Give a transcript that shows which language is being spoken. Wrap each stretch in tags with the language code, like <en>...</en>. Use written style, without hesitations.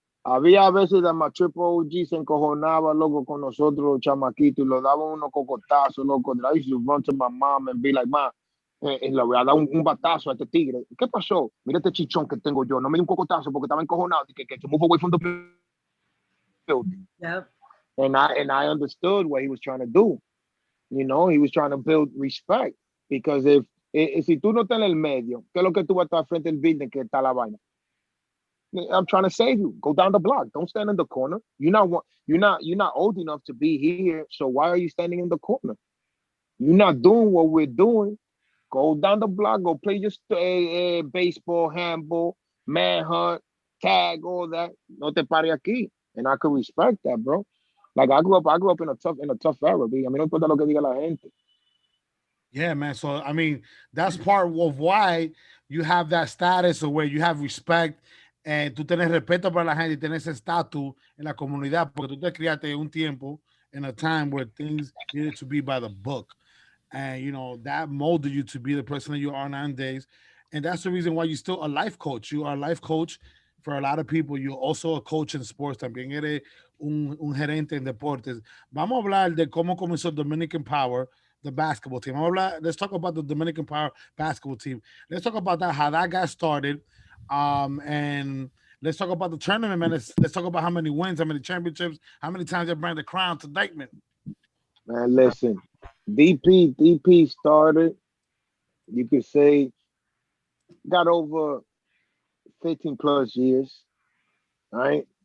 <es>Había veces que</es> <en>my triple OG</en> <es>se encojonaba, loco, con nosotros los chamaquitos y lo daban unos cocotazos, loco.</es> <en>I used to run to my mom and be like, ma,</en> <es>le voy a dar un batazo a este tigre. ¿Qué pasó? Mira este chichón que tengo yo. No me dio un cocotazo porque estaba encojonado.</es> <en>Que move away from the building. Yep. And I understood what he was trying to do. You know, he was trying to build respect.</en> <es>Because si tú no estás en el medio, ¿qué es lo que tú vas a estar frente al building que está la vaina?</es> <en>I'm trying to save you. Go down the block. Don't stand in the corner. You're not old enough to be here. So why are you standing in the corner? You're not doing what we're doing. Go down the block, go play your baseball, handball, manhunt, tag, all that.</en> <es>No te pare aquí.</es> <en>And I could respect that, bro. Like I grew up in a tough era, B. I mean,</en> <es>no importa lo que diga la gente.</es> <en>Yeah, man. So I mean, that's part of why you have that status of where you have respect and</en> <es>tú tienes respeto para la gente y tienes estatus en la comunidad porque tú te criaste un tiempo</es> <en>in a time where things needed to be by the book. And, you know, that molded you to be the person that you are nowadays. And that's the reason why you're still a life coach. You are a life coach for a lot of people. You're also a coach in sports.</en> <es>También eres un gerente en deportes. Vamos a hablar de cómo comenzó Dominican Power,</es> <en>the basketball team. Let's talk about the Dominican Power basketball team. Let's talk about that, how that got started. And let's talk about the tournament, man. Let's talk about how many wins, how many championships, how many times they bring the crown to Dykeman. Man, listen. DP started, you could say, got over 15 plus years, right?</en>